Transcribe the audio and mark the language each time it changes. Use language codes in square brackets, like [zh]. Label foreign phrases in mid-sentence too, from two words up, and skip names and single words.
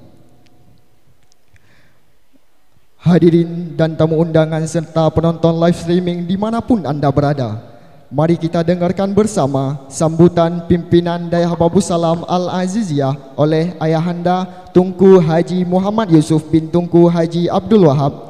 [id] Hadirin dan tamu undangan serta penonton [en] live streaming [id] dimanapun anda berada, mari kita dengarkan bersama sambutan pimpinan Dayah Babu Salam Al-Aziziyah oleh Ayahanda Tunku Haji Muhammad Yusuf bin Tunku Haji Abdul Wahab.